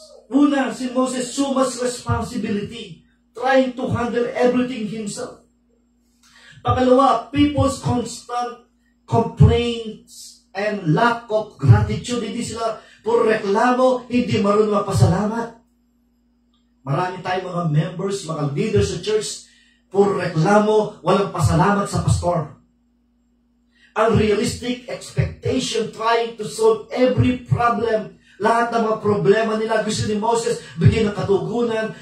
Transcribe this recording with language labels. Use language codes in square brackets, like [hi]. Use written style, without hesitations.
[tl] Una, [en] si Moses, so much responsibility, trying to handle everything himself. [tl] Pangalawa, [en] people's constant complaints and lack of gratitude. [tl] Hindi sila puro reklamo, hindi marunong magpasalamat. Marami tayong mga members, mga leaders sa church, puro reklamo, walang pasalamat sa pastor. [en] Unrealistic expectation, trying to solve every problem. [tl] Lahat ng mga problema nila, gusto ni Moses, bigyan ng katugunan.